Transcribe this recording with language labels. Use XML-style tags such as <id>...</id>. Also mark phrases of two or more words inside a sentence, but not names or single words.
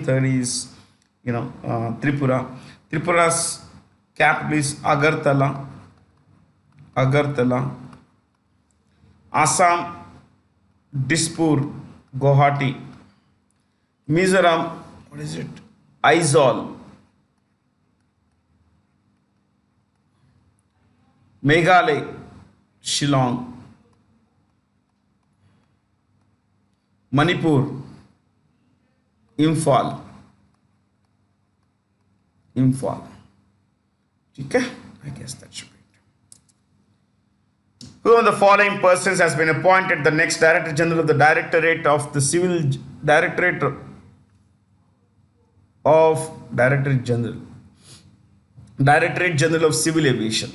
<en>Third is, Tripura. Tripura's capital is Agartala. Assam, Dispur, Guwahati. Mizoram, what is it? Aizawl. Meghalaya, Shillong. Manipur, Imphal. Okay, I guess that should be it. Who of the following persons has been appointed the next Director General of the Directorate of the Civil Directorate General of Civil Aviation?</en>